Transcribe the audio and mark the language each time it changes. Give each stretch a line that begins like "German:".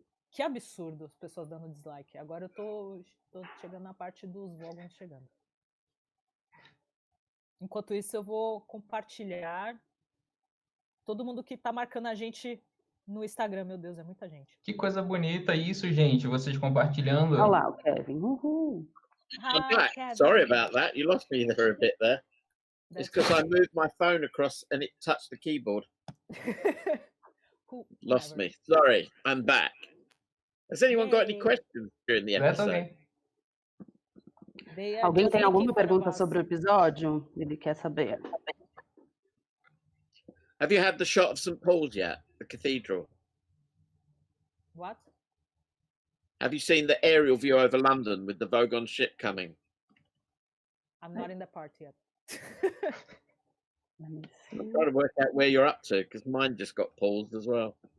Portuguese: Que absurdo as pessoas dando dislike. Agora eu tô chegando na parte dos Vogons chegando. Enquanto isso, eu vou compartilhar todo mundo que tá marcando a gente no Instagram. Meu Deus, é muita gente. Que coisa bonita isso, gente. Vocês compartilhando. Olha lá o Kevin. Uhul.
English: Hi, Kevin. Sorry about that. You lost me there a bit there. It's because I moved my phone across and it touched the keyboard. Lost me. Sorry, I'm back. Has anyone got any questions during the episode?
Portuguese: Alguém tem alguma pergunta sobre o episódio? Ele quer saber.
English: Have you had the shot of St. Paul's yet? The cathedral? What? Have you seen the aerial view over London with the Vogon ship coming? I'm not in the part yet. I'm trying to work out where you're up to because mine just got paused as well.